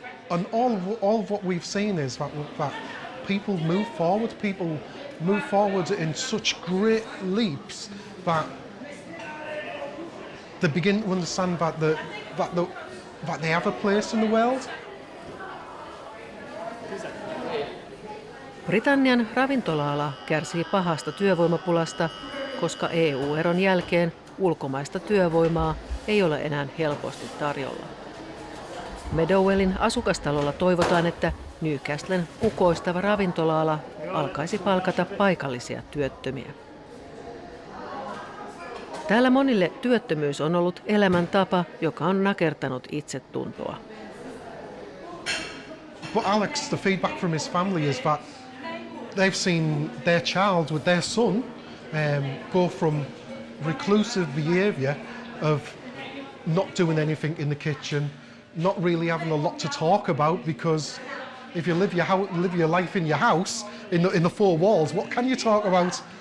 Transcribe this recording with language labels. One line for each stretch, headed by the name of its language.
English: And all of what we've seen is that people move forward in such great leaps that they begin to understand that they have a place in the world.
Finnish: Britannian ravintola-ala kärsii pahasta työvoimapulasta, koska EU-eron jälkeen ulkomaista työvoimaa ei ole enää helposti tarjolla. Meadowellin asukastalolla toivotaan, että Newcastlen kukoistava ravintola-ala alkaisi palkata paikallisia työttömiä. Täällä monille työttömyys on ollut elämäntapa, joka on nakertanut itsetuntoa.
English: But Alex, the feedback from his family is that they've seen their child with their son go from reclusive behaviour of not doing anything in the kitchen, not really having a lot to talk about, because if you live your life in your house, in the 4 walls, what can you talk about